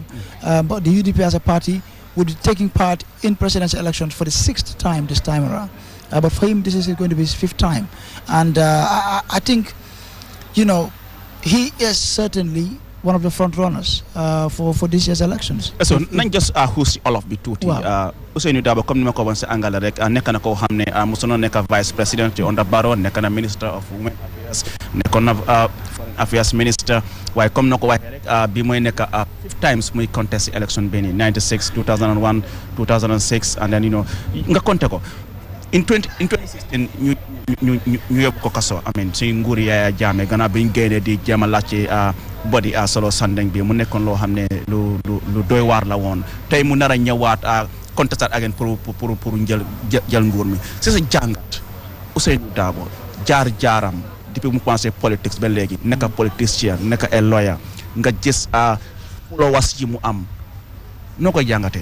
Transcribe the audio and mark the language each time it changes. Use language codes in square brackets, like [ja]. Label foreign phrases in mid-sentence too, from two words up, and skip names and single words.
[en] But the UDP as a party would be taking part in presidential elections for the 6th time this time around. But for him, this is going to be his 5th time. And I think, you know, he is certainly one of the front runners for this year's elections. [wo] So nañ just xuus [en] all of [wo] bi tuuti Ousainou Darboe comme ni ma ko waxee si Angale rek nekk na koo xam ne mosoon na nekk [en] vice president under Barrow, [wo] nekk na [en] minister of women affairs, [wo] nekkoon na [en] foreign affairs minister, [wo] waaye comme na ko waxee rek bi mooy nekk 5 times muy [en] contest election [wo] bi nii 96 2001 2006 [en] and then you know [wo] nga compté ko in 2016 ñu yóbbu ko kaso amen si nguur Yaya Jammeh gannaaw bi ñu génnee di jéem a laajte body solo Sandeng bi mu nekkoon loo xam ne lu doy waar la woon tey mu nar a ñëwaat contestat again pour jël nguur mi c'est sa jàngat Ousainou Darboe jaar-jaaram depuis mu commencé politique ba léegi nekk politicien nekk [en] a lawyer [wo] nga gis followers yi mu am noo koy jàngatee.